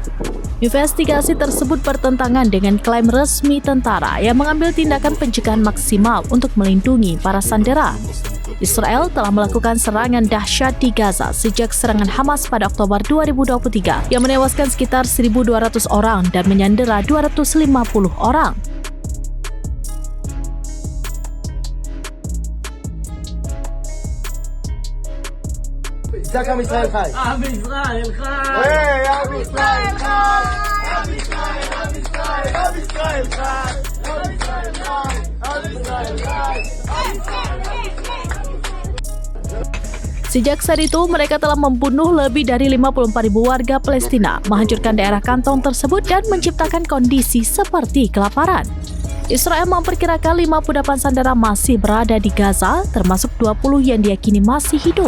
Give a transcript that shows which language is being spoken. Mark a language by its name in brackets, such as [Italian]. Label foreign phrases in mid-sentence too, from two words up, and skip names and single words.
[Indonesian] Investigasi tersebut bertentangan dengan klaim resmi tentara yang mengambil tindakan pencegahan maksimal untuk melindungi para sandera. Israel telah melakukan serangan dahsyat di Gaza sejak serangan Hamas pada Oktober 2023 yang menewaskan sekitar 1.200 orang dan menyandera 250 orang. [Hebrew] עם ישראל חי. עם ישראל חי. עם ישראל חי. עם ישראל, עם ישראל, עם ישראל חי. עם ישראל חי. עם ישראל חי. עם ישראל חי. [Indonesian] Sejak saat itu, mereka telah membunuh lebih dari 54.000 warga Palestina, menghancurkan daerah kantong tersebut dan menciptakan kondisi seperti kelaparan. Israel memperkirakan 58 sandera masih berada di Gaza, termasuk 20 yang diyakini masih hidup.